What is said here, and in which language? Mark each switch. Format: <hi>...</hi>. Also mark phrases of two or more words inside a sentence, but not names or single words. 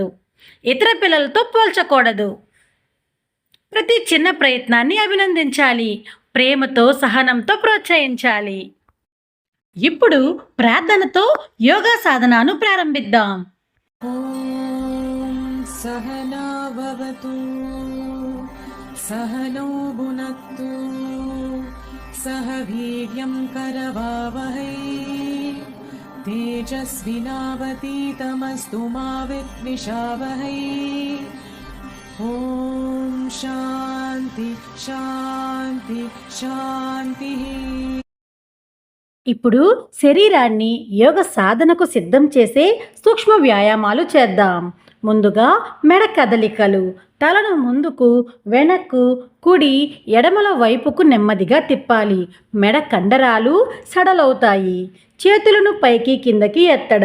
<te>ఇతర పిల్లలతో పోల్చకూడదు. ప్రతి చిన్న ప్రయత్నాన్ని అభినందించాలి. ప్రేమతో, సహనంతో ప్రోత్సహించాలి. ఇప్పుడు ప్రార్థనతో యోగా సాధనను ప్రారంభిద్దాం.</te> <sa>ఓం సహనా భవతు सहनौ भुनक्तु सह वीर्यं करवावहै तेजस्विनावतीतमस्तु मा विद्विषावहै ॐ शान्ति शान्ति शान्तिः.</sa> <te>ఇప్పుడు శరీరాన్ని యోగ సాధనకు సిద్ధం చేసే సూక్ష్మ వ్యాయామాలు చేద్దాం. ముందుగా మెడ కదలికలు. తలను ముందుకు, వెనక్కు, కుడి, ఎడమల వైపుకు నెమ్మదిగా తిప్పాలి. మెడ కండరాలు సడలవుతాయి. చేతులను పైకి కిందకి ఎత్తడం.</te>